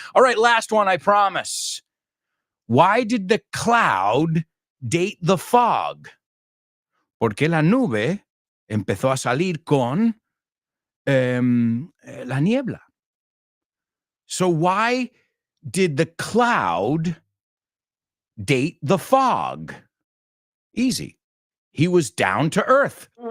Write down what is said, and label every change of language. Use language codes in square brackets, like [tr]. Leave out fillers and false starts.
[en] All right, last one, I promise. Why did the cloud date the fog? [es] Porque la nube empezó a salir con la niebla. [en] So why did the cloud date the fog? Easy. He was down to earth.